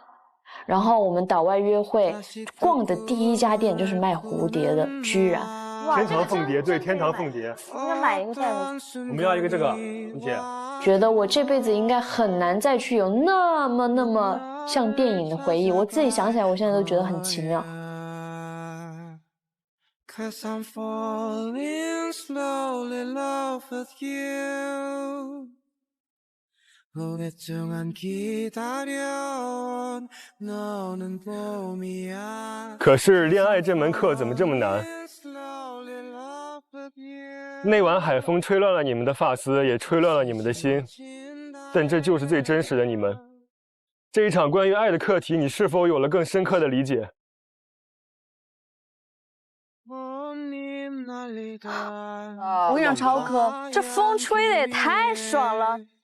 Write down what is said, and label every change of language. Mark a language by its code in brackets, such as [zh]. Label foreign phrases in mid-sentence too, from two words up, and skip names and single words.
[zh] 然后我们岛外约会，逛的第一家店就是卖蝴蝶的，居然。天堂凤蝶，对，天堂凤蝶。应该买一个。我们要一个这个，你姐。觉得我这辈子应该很难再去有那么像电影的回忆，我自己想起来，我现在都觉得很奇妙。 [en] Cause I'm falling slowly in love with you. [ko] 오랫동안 기다려온 너는 봄이야. [zh] 可是恋爱这门课怎么这么难？那晚海风吹乱了你们的发丝，也吹乱了你们的心，但这就是最真实的你们。这一场关于爱的课题，你是否有了更深刻的理解？我跟你讲，超哥，这风吹的也太爽了。